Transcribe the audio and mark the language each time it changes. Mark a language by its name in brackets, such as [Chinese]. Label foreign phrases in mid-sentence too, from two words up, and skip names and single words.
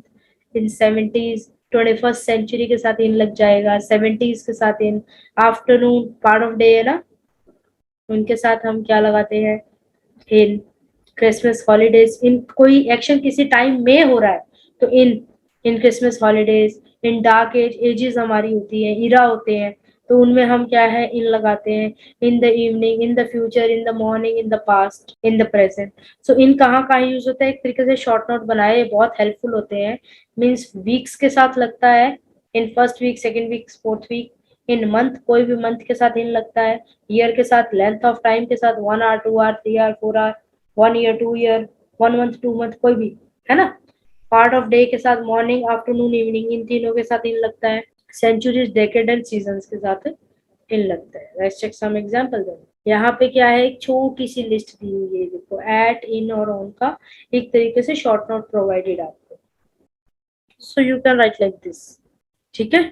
[Hindi] इन 70s 21st सेंचुरी के साथ इन लग जाएगा, 70s के साथ इन, [English] afternoon part of day [Hindi] है ना, उनके साथ हम क्या लगाते हैं? इन। [English] Christmas holidays, [Hindi] इन कोई एक्शन किसी टाइम में हो रहा है तो [English] in Christmas holidays. in Dark Ages [Hindi] हमारी होती है, इरा होते हैं, तो उनमें हम क्या है? इन लगाते हैं। [English] In the evening, in the future, in the morning, in the past, in the present. [Hindi] सो इन कहाँ कहाँ यूज होता है? एक तरीके से [English] short note [Hindi] बनाए, ये बहुत हेल्पफुल होते हैं। [English] means weeks [Hindi] के साथ लगता है, [English] in first week, second week, fourth week. in month, [Hindi] कोई भी मंथ के साथ इन लगता है। ईयर के साथ, [English] length of time [Hindi] के साथ, [English] 1 hour, 2 hour, 3 hour, 4 hour, 1 year, 2 year, 1 month, 2 month, [Hindi] कोई भी, है ना। [English] part of day [Hindi] के साथ, [English] morning, afternoon, evening, [Hindi] इन तीनों के साथ इन लगता है। [English] centuries, decade and seasons [Hindi] के साथ इन लगता है। [English] Let's check some example then. [Hindi] यहाँ पे क्या है? एक छोटी सी लिस्ट दी हुई है, देखो, एट, इन और ऑन का एक तरीके से [English] short note provided [Hindi] आपको, [English] so you can write like this, [Hindi] ठीक है।